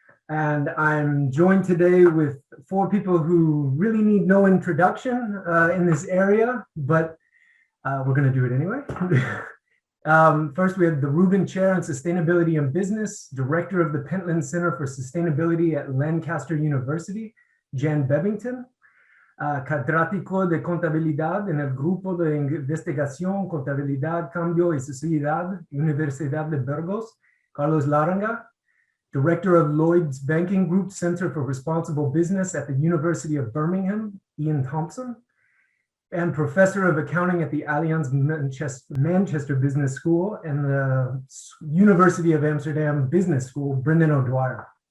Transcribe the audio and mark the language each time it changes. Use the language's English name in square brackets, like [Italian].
[English] And I'm joined today with four people who really need no introduction in this area, but we're gonna do it anyway. First, we have the Rubin Chair in Sustainability and Business, Director of the Pentland Center for Sustainability at Lancaster University, Jan Bebbington. [Spanish] Catedrático de Contabilidad en el Grupo de Investigación, Contabilidad, Cambio y Sociedad, Universidad de Burgos, Carlos Laranga. [English] Director of Lloyd's Banking Group Center for Responsible Business at the University of Birmingham, Ian Thompson. And Professor of Accounting at the Allianz Manchester Business School and the University of Amsterdam Business School, Brendan O'Dwyer.